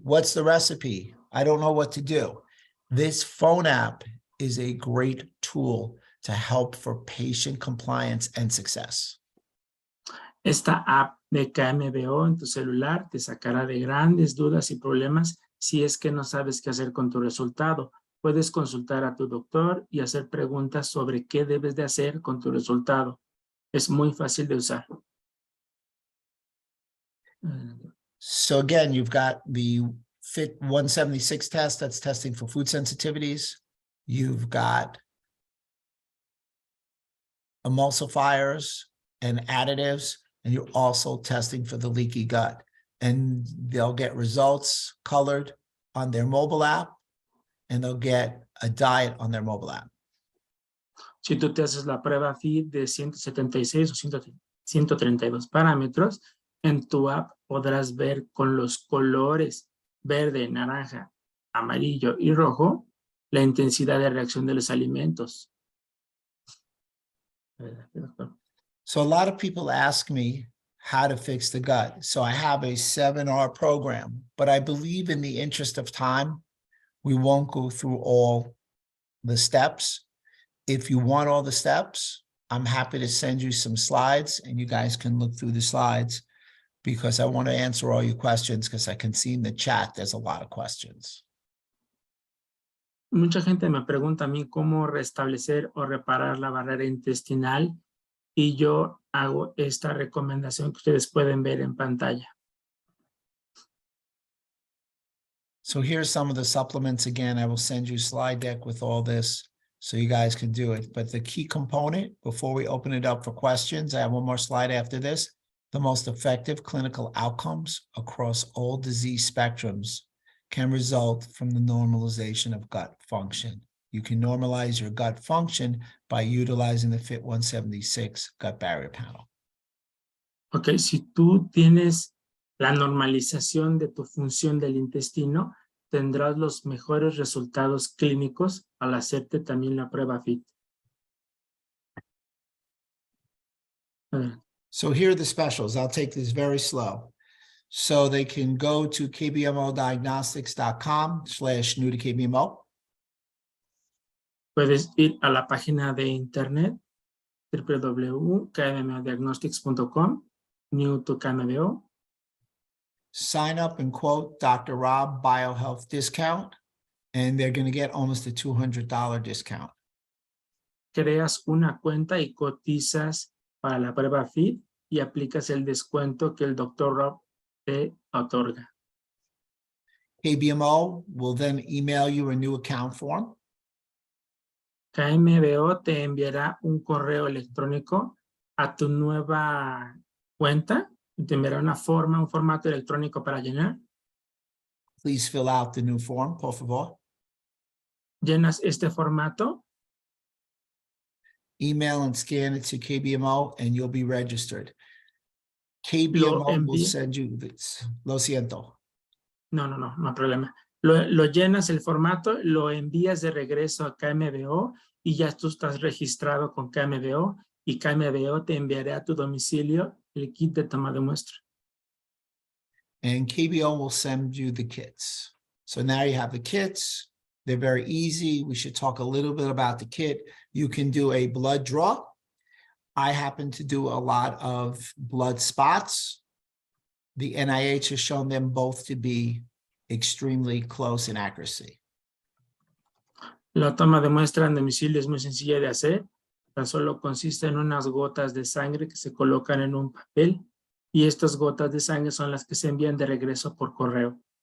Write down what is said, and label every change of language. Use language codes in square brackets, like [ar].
[en] What's the recipe? I don't know what to do. This phone app is a great tool to help for patient compliance and success. [es] Esta app de KMBO en tu celular te sacará de grandes dudas y problemas si es que no sabes qué hacer con tu resultado. Puedes consultar a tu doctor y hacer preguntas sobre qué debes de hacer con tu resultado. Es muy fácil de usar. [en] So again, you've got the FIT 176 test that's testing for food sensitivities. You've got emulsifiers and additives, and you're also testing for the leaky gut. And they'll get results colored on their mobile app, and they'll get a diet on their mobile app. [es] Si tú te haces la prueba FIT de 176 o 132 parámetros, en tu app podrás ver con los colores verde, naranja, amarillo y rojo la intensidad de reacción de los alimentos. [en] So a lot of people ask me how to fix the gut. So I have a 7R program, but I believe in the interest of time, we won't go through all the steps. If you want all the steps, I'm happy to send you some slides and you guys can look through the slides, because I want to answer all your questions, because I can see in the chat there's a lot of questions. [es] Mucha gente me pregunta a mí cómo restablecer o reparar la barrera intestinal y yo hago esta recomendación que ustedes pueden ver en pantalla. [en] So here's some of the supplements. Again, I will send you a slide deck with all this so you guys can do it. But the key component, before we open it up for questions, I have one more slide after this. The most effective clinical outcomes across all disease spectrums can result from the normalization of gut function. You can normalize your gut function by utilizing the FIT 176 gut barrier panel. [es] Ok, si tú tienes la normalización de tu función del intestino, tendrás los mejores resultados clínicos al hacerte también la prueba FIT. [en] So here are the specials. I'll take this very slow. So they can go to kbmodiagnostics.com/new to KBMO. [es] Puedes ir a la página de internet www.kbmodiagnostics.com, new to KMBO. [en] Sign up and quote Dr. Rob BioHealth discount, and they're going to get almost a $200 discount. [es] Creas una cuenta y cotizas para la prueba FIT y aplicas el descuento que el Dr. Rob te otorga. [en] KBMO will then email you a new account form. [es] KMBO te enviará un correo electrónico a tu nueva cuenta. Te enviará una forma, un formato electrónico para llenar. [en] Please fill out the new form, [es] por favor. Llenas este formato, [en] Email and scan it to KBMO and you'll be registered. [es] lo [en] KBMO will [es] envías. [en] send you this. [es] Lo siento. No hay problema. Lo llenas el formato, lo envías de regreso a KMBO y ya tú estás registrado con KMBO y KMBO te enviará a tu domicilio el kit de toma de muestra. [en] And KBO will send you the kits. So now you have the kits. They're very easy. We should talk a little bit about the kit. You can do a blood draw. I happen to do a lot of blood spots. The NIH has shown them both to be extremely close in accuracy. [es] La toma de muestra en domicilio es muy sencilla de hacer. Tan solo consiste en unas gotas de sangre que se colocan en un papel y estas gotas de sangre son las que se envían de regreso por correo.